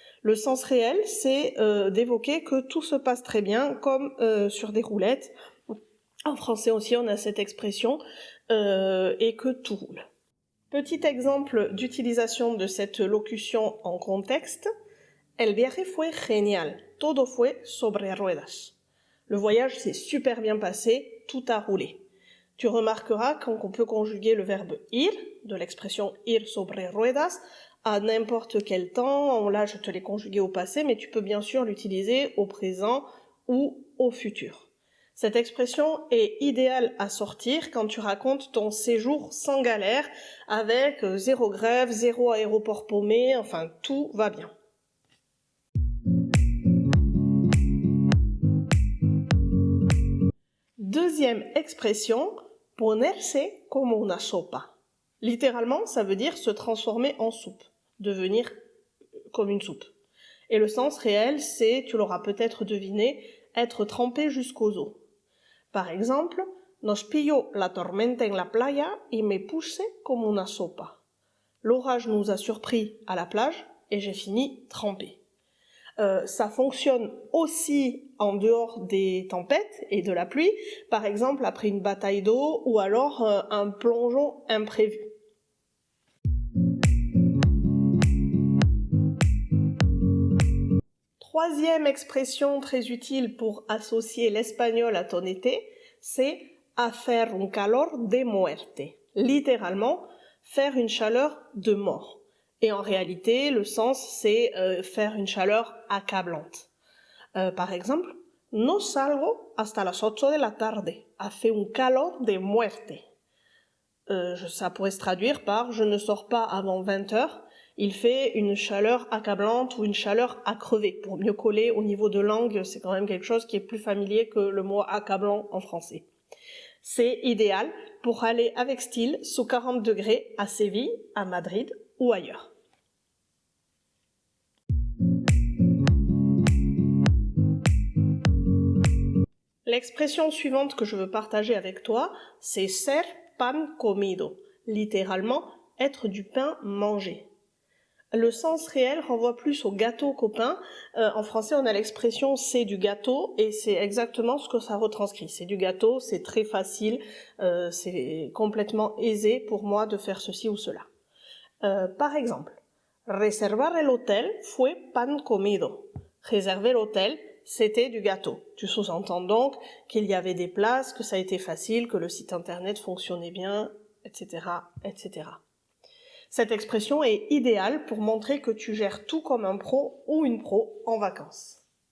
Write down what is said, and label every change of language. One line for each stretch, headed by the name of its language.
French: Le sens réel, c'est d'évoquer que tout se passe très bien comme sur des roulettes. En français aussi, on a cette expression et que tout roule. Petit exemple d'utilisation de cette locution en contexte.
Spanish: El viaje fue genial, todo fue sobre ruedas.
French: Le voyage s'est super bien passé, tout a roulé. Tu remarqueras qu'on peut conjuguer le verbe ir, de l'expression
Spanish: ir sobre ruedas,
French: à n'importe quel temps. Là, je te l'ai conjugué au passé, mais tu peux bien sûr l'utiliser au présent ou au futur. Cette expression est idéale à sortir quand tu racontes ton séjour sans galère, avec zéro grève, zéro aéroport paumé, enfin tout va bien. Deuxième expression,
Spanish: ponerse como una sopa.
French: Littéralement, ça veut dire se transformer en soupe, devenir comme une soupe. Et le sens réel, c'est, tu l'auras peut-être deviné, être trempé jusqu'aux os. Par exemple,
Spanish: nos pilló la tormenta en la playa y me puse como una sopa.
French: L'orage nous a surpris à la plage et j'ai fini trempé. Ça fonctionne aussi en dehors des tempêtes et de la pluie, par exemple après une bataille d'eau ou alors un plongeon imprévu. Troisième expression très utile pour associer l'espagnol à ton été, c'est
Spanish: hacer un calor de muerte.
French: Littéralement, faire une chaleur de mort. Et en réalité, le sens, c'est faire une chaleur accablante. Par exemple,
Spanish: no salgo hasta las 8 de la tarde. Hace un calor de muerte.
French: Ça pourrait se traduire par « je ne sors pas avant 20 heures, il fait une chaleur accablante ou une chaleur à crever. Pour mieux coller au niveau de langue, c'est quand même quelque chose qui est plus familier que le mot accablant en français. C'est idéal pour aller avec style sous 40 degrés à Séville, à Madrid ou ailleurs. L'expression suivante que je veux partager avec toi, c'est
Spanish: ser pan comido,
French: littéralement être du pain mangé. Le sens réel renvoie plus au gâteau qu'au pain. En français, on a l'expression c'est du gâteau et c'est exactement ce que ça retranscrit. C'est du gâteau, c'est très facile, c'est complètement aisé pour moi de faire ceci ou cela. Par exemple,
Spanish: reservar el hotel fue pan comido.
French: Réserver l'hôtel, c'était du gâteau. Tu sous-entends donc qu'il y avait des places, que ça a été facile, que le site internet fonctionnait bien, etc., etc. Cette expression est idéale pour montrer que tu gères tout comme un pro ou une pro en vacances.